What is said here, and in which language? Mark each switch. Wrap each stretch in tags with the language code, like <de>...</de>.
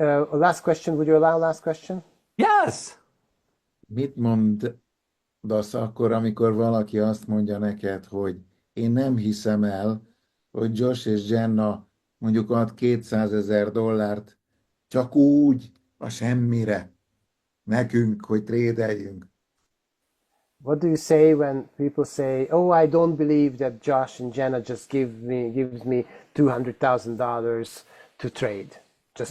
<en>Last question, would you allow last question? Yes.</en> <hu>Mit mondasz akkor, amikor valaki azt mondja neked, hogy én nem hiszem el, hogy Josh és Jenna mondjuk ad $200,000 csak úgy, a semmire, nekünk, hogy trédeljünk?</hu> <en>What do you say when people say, "Oh, I don't believe that Josh and Jenna just gives me $200,000 to trade, just</en>